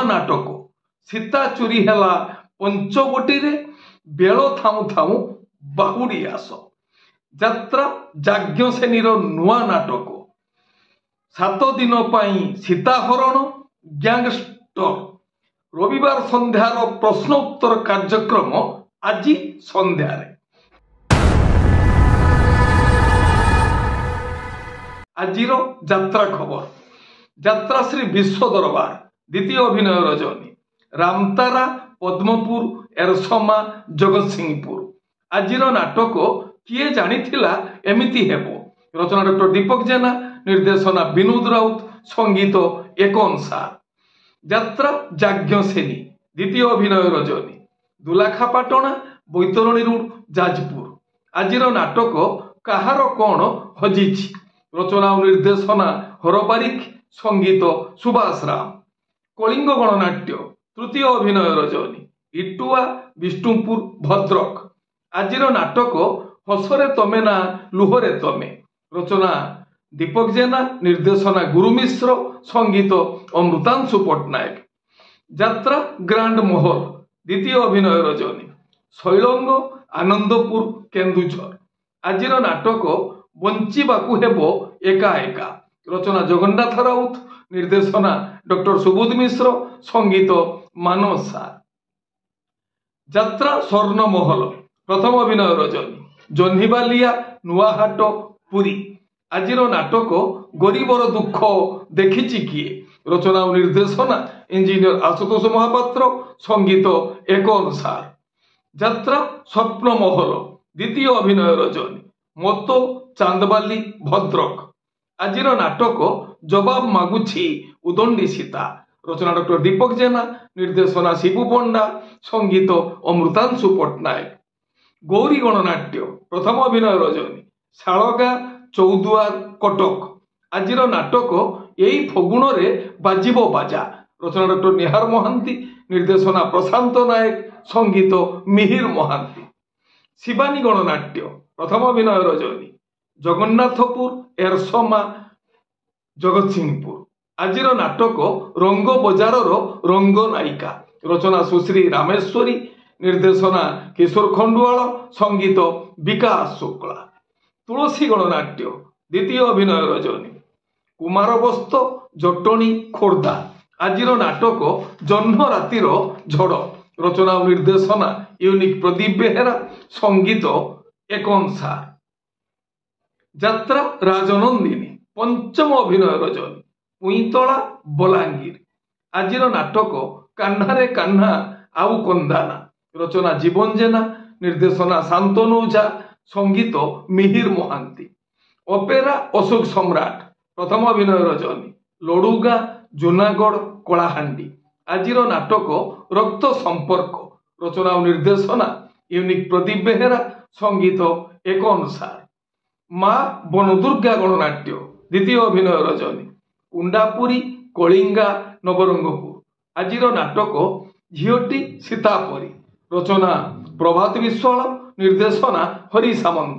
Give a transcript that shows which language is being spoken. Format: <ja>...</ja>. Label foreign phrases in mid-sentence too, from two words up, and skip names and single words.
<or>ନାଟକ ସୀତା ଚୋରି ହେଲା ପଞ୍ଚବଟୀ ରେ ବେଳ ଥାମୁ ଥାମୁ ବାହୁଡ଼ି ଆସ ଯାତ୍ରା ଯାଜ୍ଞସେନୀ ନୂଆ ନାଟକ 7 ଦିନ ପାଇଁ ସୀତାହରଣ ଗ୍ୟାଙ୍ଗଷ୍ଟର ରବିବାର ସନ୍ଧ୍ୟାର ପ୍ରଶ୍ନ ଉତ୍ତର କାର୍ଯ୍ୟକ୍ରମ ଆଜି ସନ୍ଧ୍ୟାରେ। ଆଜିର ଯାତ୍ରା ଖବର ଯାତ୍ରା ଶ୍ରୀ ବିଶ୍ୱ ଦରବାର ଦ୍ୱିତୀୟ ଅଭିନୟ ରଜନୀ ରାମତାରା ପଦ୍ମପୁର ଏରସମା ଜଗତ ସିଂହପୁର। ଆଜିର ନାଟକ କିଏ ଜାଣିଥିଲା ଏମିତି ହେବ। ରଚନା ଡକ୍ଟର ଦୀପକ ଜେନା ନିର୍ଦ୍ଦେଶନା ବିନୋଦ ରାଉତ ସଙ୍ଗୀତ ଏକନ ସାର। ଯାତ୍ରା ଯାଜ୍ଞସେନୀ ଦ୍ୱିତୀୟ ଅଭିନୟ ରଜନୀ ଦୁଲାଖାପାଟଣା ବୈତରଣୀ ରୋଡ ଯାଜପୁର। ଆଜିର ନାଟକ କାହାର କଉଣ ହଜିଛି ରଚନା ଓ ନିର୍ଦ୍ଦେଶନା ହରବାରିକ ସଙ୍ଗୀତ ସୁଭାଷ ରାମ। କଳିଙ୍ଗ ଗଣନାଟ୍ୟ ତୃତୀୟ ଅଭିନୟ ରଜନୀ ଇଟୁଆ ବିଷ୍ଣୁପୁର ଭଦ୍ରକ। ଆଜିର ନାଟକ ହସରେ ତମେ ନା ଲୁହରେ ତମେ ରଚନା ଦୀପକ ଜେନା ନିର୍ଦ୍ଦେଶନା ଗୁରୁ ମିଶ୍ର ସଙ୍ଗୀତ ଅମୃତାଂଶୁ ପଟ୍ଟନାୟକ। ଯାତ୍ରା ଗ୍ରାଣ୍ଡ ମହଲ ଦ୍ୱିତୀୟ ଅଭିନୟ ରଜନୀ ଶୈଳଙ୍ଗ ଆନନ୍ଦପୁର କେନ୍ଦୁଝର। ଆଜିର ନାଟକ ବଞ୍ଚିବାକୁ ହେବ ଏକା ଏକା ରଚନା ଜଗନ୍ନାଥ ରାଉତ ନିର୍ଦ୍ଦେଶନା ଡକ୍ଟର ସୁବୋଧ ମିଶ୍ର ସଙ୍ଗୀତ ମାନସ ସାର। ଯାତ୍ରା ସ୍ୱର୍ଣ୍ଣ ମହଲ ପ୍ରଥମ ଅଭିନୟ ରଜନୀ ଜହ୍ନୀବାଲିଆ ନୂଆହାଟ ପୁରୀ। ଆଜିର ନାଟକ ଗରିବର ଦୁଃଖ ଦେଖୁଛି କିଏ ରଚନା ଓ ନିର୍ଦ୍ଦେଶନା ଇଞ୍ଜିନିୟର ଆଶୁତୋଷ ମହାପାତ୍ର ସଙ୍ଗୀତ ଏକନ ସାର। ଯାତ୍ରା ସ୍ୱପ୍ନ ମହଲ ଦ୍ୱିତୀୟ ଅଭିନୟ ରଜନୀ ମତୋ ଚାନ୍ଦବାଲି ଭଦ୍ରକ। ଆଜିର ନାଟକ ଜବାବ ମାଗୁଛି ଉଦଣ୍ଡୀ ସୀତା ରଚନା ଡକ୍ଟର ଦୀପକ ଜେନା ନିର୍ଦ୍ଦେଶନା ଶିବୁ ପଣ୍ଡା ସଙ୍ଗୀତ ଅମୃତାଂଶୁ ପଟ୍ଟନାୟକ। ଗୌରୀ ଗଣନାଟ୍ୟ ପ୍ରଥମ ଅଭିନୟ ରଜନୀ ଶାଳଗା ଚୌଦ୍ୱାର କଟକ। ଆଜିର ନାଟକ ଏହି ଫଗୁଣ ରେ ବାଜିବ ବାଜା ରଚନା ଡକ୍ଟର ନିହାର ମହାନ୍ତି ନିର୍ଦ୍ଦେଶନା ପ୍ରଶାନ୍ତ ନାୟକ ସଙ୍ଗୀତ ମିହିର ମହାନ୍ତି। ଶିବାନୀ ଗଣନାଟ୍ୟ ପ୍ରଥମ ଅଭିନୟ ରଜନୀ ଜଗନ୍ନାଥପୁର ଏରସମା ଜଗତ ସିଂହପୁର। ଆଜିର ନାଟକ ରଙ୍ଗ ବଜାର ରଙ୍ଗ ନାୟିକା ରଚନା ସୁଶ୍ରୀ ରାମେଶ୍ୱରୀ ନିର୍ଦ୍ଦେଶନା କିଶୋର ଖଣ୍ଡୁଆଳ ସଙ୍ଗୀତ ବିକାଶ ଶୁକ୍ଳା। ତୁଳସୀ ଗଣନାଟ୍ୟ ଦ୍ୱିତୀୟ ଅଭିନୟ ରଜନୀ କୁମାର ବସ୍ତ ଜଟଣୀ ଖୋର୍ଦ୍ଧା। ଆଜିର ନାଟକ ଜହ୍ନ ରାତିର ଝଡ଼ ରଚନା ଓ ନିର୍ଦ୍ଦେଶନା ୟୁନିକ ପ୍ରଦୀପ ବେହେରା ସଙ୍ଗୀତ ଏକନ ସାର। ଯାତ୍ରା ରାଜନନ୍ଦିନୀ ପଞ୍ଚମ ଅଭିନୟ ରଜନୀ ପୁଇଁତଲା ବଲାଙ୍ଗୀର। ଆଜିର ନାଟକ କାହ୍ନାରେ କାହ୍ନା ଆଉ କନ୍ଦାନା ରଚନା ଜୀବନ ଜେନା ନିର୍ଦ୍ଦେଶନା ଶାନ୍ତନୁ ଝା ସଙ୍ଗୀତ ମିହିର ମହାନ୍ତି। ଅପେରା ଅଶୋକ ସମ୍ରାଟ ପ୍ରଥମ ଅଭିନୟ ରଜନୀ ଲଡୁଗା ଜୁନାଗଡ଼ କଳାହାଣ୍ଡି। ଆଜିର ନାଟକ ରକ୍ତ ସମ୍ପର୍କ ରଚନା ଓ ନିର୍ଦ୍ଦେଶନା ୟୁନିକ ପ୍ରଦୀପ ବେହେରା ସଙ୍ଗୀତ ଏକନ ସାର। ମାଁ ବନଦୁର୍ଗା ଗଣନାଟ୍ୟ ଦ୍ୱିତୀୟ ଅଭିନୟ ରଜନୀ କୁଣ୍ଡାପୁରୀ କଳିଙ୍ଗା ନବରଙ୍ଗପୁର। ଆଜିର ନାଟକ ଝିଟି ସୀତାପରୀ ରଚନା ପ୍ରଭାତ ବିଶ୍ୱାଳ ନିର୍ଦ୍ଦେଶନା ହରି ସାମନ୍ତ।</or>